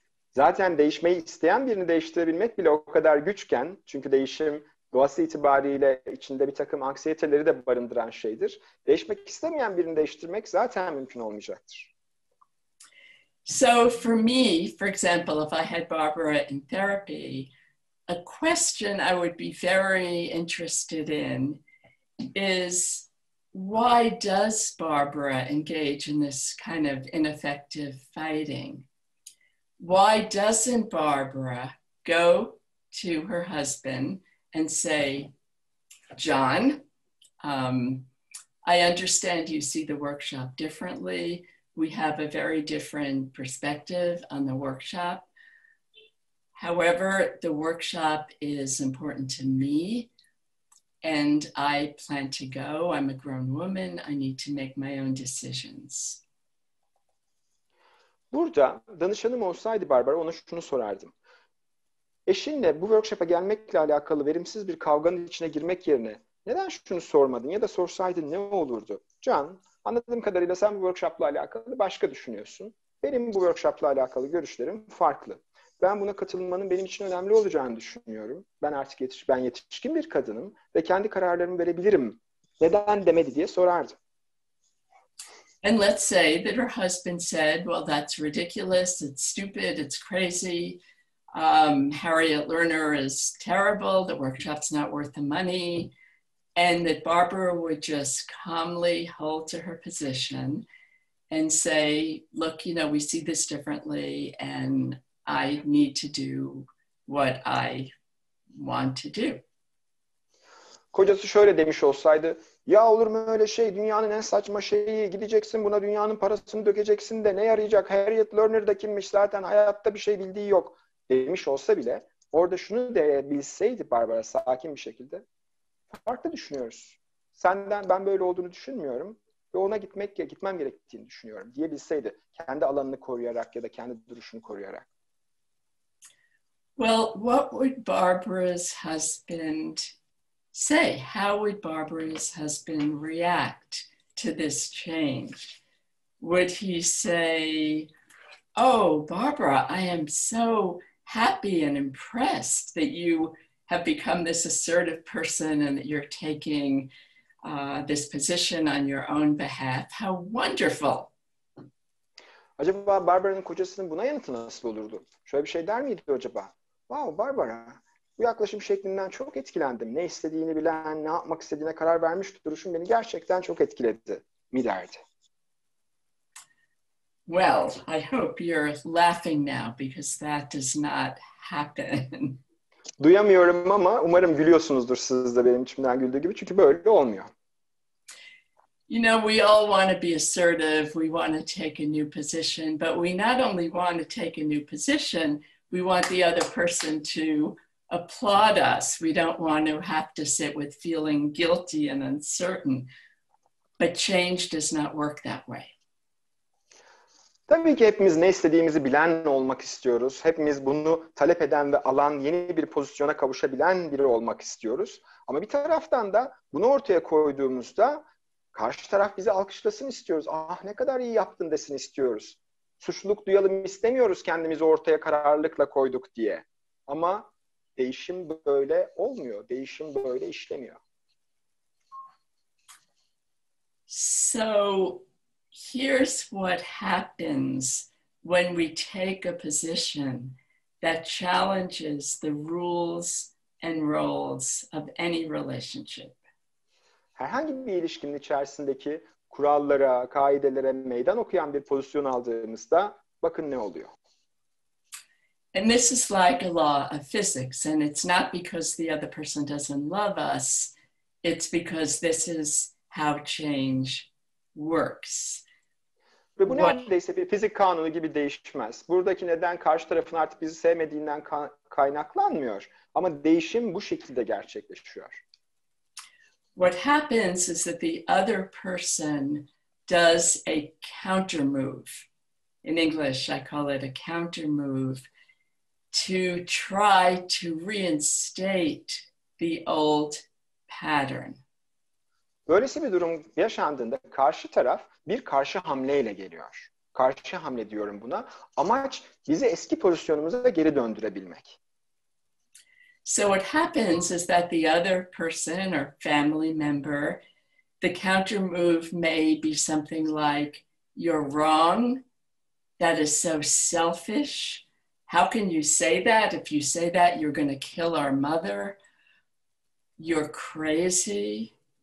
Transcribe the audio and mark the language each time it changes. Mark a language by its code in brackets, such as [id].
[tr] Zaten değişmeyi isteyen birini değiştirebilmek bile o kadar güçken, çünkü değişim doğası itibariyle içinde bir takım anksiyeteleri de barındıran şeydir. Değişmek istemeyen birini değiştirmek zaten mümkün olmayacaktır. [en] So for me, for example, if I had Barbara in therapy, a question I would be very interested in is, why does Barbara engage in this kind of ineffective fighting? Why doesn't Barbara go to her husband and say, John, I understand you see the workshop differently. We have a very different perspective on the workshop. However, the workshop is important to me, and I plan to go. I'm a grown woman. I need to make my own decisions. [tr] Burada danışanım olsaydı Barbara ona şunu sorardım. Eşinle bu workshop'a gelmekle alakalı verimsiz bir kavganın içine girmek yerine neden şunu sormadın ya da sorsaydın ne olurdu? Can, anladığım kadarıyla sen bu workshop'la alakalı başka düşünüyorsun. Benim bu workshop'la alakalı görüşlerim farklı. Ben buna katılmanın benim için önemli olacağını düşünüyorum. Ben artık yetişkin bir kadınım ve kendi kararlarımı verebilirim. Neden demedi diye sorardım. [en] And let's say that her husband said, well, that's ridiculous, it's stupid, it's crazy. Harriet Lerner is terrible, the workshop's not worth the money. And that Barbara would just calmly hold to her position and say, look, you know, we see this differently and I need to do what I want to do. [tr] Kocası şöyle demiş olsaydı, ya olur mu öyle şey, dünyanın en saçma şeyi, gideceksin buna dünyanın parasını dökeceksin de ne yarayacak, Harriet Lerner da kimmiş zaten hayatta bir şey bildiği yok demiş olsa bile orada şunu diyebilseydi Barbara sakin bir şekilde, farklı düşünüyoruz. Senden ben böyle olduğunu düşünmüyorum ve ona gitmem gerektiğini düşünüyorum diyebilseydi kendi alanını koruyarak ya da kendi duruşunu koruyarak. [en] Well, what would Barbara's husband say? How would Barbara's husband react to this change? Would he say, oh, Barbara, I am so happy and impressed that you have become this assertive person and that you're taking this position on your own behalf. How wonderful. [tr] Acaba Barbara'nın kocasının buna yanıtı nasıl olurdu? Şöyle bir şey der miydi acaba? Wow Barbara, bu yaklaşım şeklinden çok etkilendim. Ne istediğini bilen, ne yapmak istediğine karar vermiş duruşun beni gerçekten çok etkiledi mi derdi? [en] Well, I hope you're laughing now because that does not happen. [tr] Duyamıyorum ama umarım gülüyorsunuzdur siz de benim içimden güldüğü gibi. Çünkü böyle olmuyor. [en] You know, we all want to be assertive. We want to take a new position. But we not only want to take a new position, we want the other person to applaud us. We don't want to have to sit with feeling guilty and uncertain. But change does not work that way. [tr] Tabii ki hepimiz ne istediğimizi bilen olmak istiyoruz. Hepimiz bunu talep eden ve alan yeni bir pozisyona kavuşabilen biri olmak istiyoruz. Ama bir taraftan da bunu ortaya koyduğumuzda Karşı taraf bizi alkışlasın istiyoruz. Ah ne kadar iyi yaptın desin istiyoruz. Suçluluk duyalım istemiyoruz kendimizi ortaya kararlılıkla koyduk diye. Ama değişim böyle olmuyor. Değişim böyle işlemiyor. [en] So here's what happens when we take a position that challenges the rules and roles of any relationship. [tr] Herhangi bir ilişkinin içerisindeki kurallara, kaidelere meydan okuyan bir pozisyon aldığımızda bakın ne oluyor. [en] And this is like a law of physics, and it's not because the other person doesn't love us, it's because this is how change works. [tr] Ve bu neredeyse bir fizik kanunu gibi değişmez. Buradaki neden karşı tarafın artık bizi sevmediğinden kaynaklanmıyor. Ama değişim bu şekilde gerçekleşiyor. [en] What happens is that the other person does a counter move. In English, I call it a counter move to try to reinstate the old pattern. [tr] Böylesi bir durum yaşandığında karşı taraf bir karşı hamleyle geliyor. Karşı hamle diyorum buna. Amaç bizi eski pozisyonumuza geri döndürebilmek. [en] So what happens is that the other person or family member, the counter move may be something like, "You're wrong. That is so selfish. How can you say that? If you say that, you're going to kill our mother. You're crazy."